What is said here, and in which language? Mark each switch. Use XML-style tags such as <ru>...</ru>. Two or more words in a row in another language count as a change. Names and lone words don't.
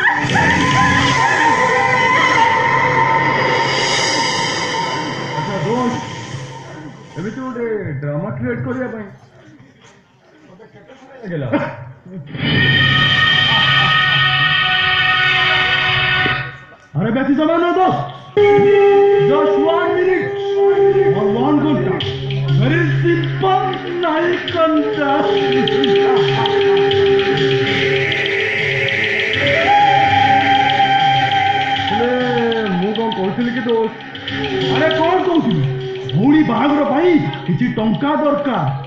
<or>ଏମିତି ଗୋଟେ</or> <en>drama create</en> <or>କରିବା ପାଇଁ ଆରେ ବେଶୀ ସମୟ ନୁହଁ ଦୋସ୍ତ,</or> <en>just 1 minute or 1 ଘଣ୍ଟା। very simple</en> <or>ନାଇଁ କଣ୍ଟା। ମୁଁ କଣ କହୁଥିଲି କି ଦୋସ୍ତ? ଆରେ କଣ କହୁଥିଲି ଭଉଣୀ ବାହାଘର ପାଇଁ କିଛି ଟଙ୍କା ଦରକାର।</or>